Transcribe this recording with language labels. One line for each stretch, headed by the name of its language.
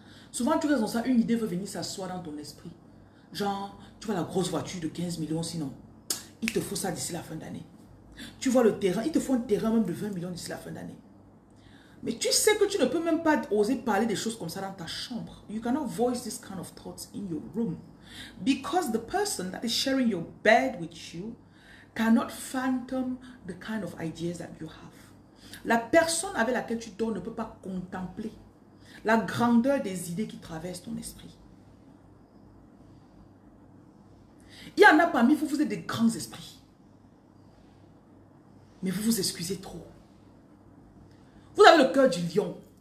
French: Souvent, tu restes dans ça, une idée veut venir s'asseoir dans ton esprit. Genre, tu vois la grosse voiture de 15 millions, sinon, il te faut ça d'ici la fin d'année. Tu vois le terrain, il te faut un terrain même de 20 millions d'ici la fin d'année. Mais tu sais que tu ne peux même pas oser parler des choses comme ça dans ta chambre.
English: You cannot voice this kind of thoughts in your room. Because the person that is sharing your bed with you cannot fathom the kind of ideas that you have.
French: La personne avec laquelle tu dors ne peut pas contempler la grandeur des idées qui traversent ton esprit. Il y en a parmi vous, vous êtes des grands esprits. Mais vous vous excusez trop. Vous avez le cœur du lion.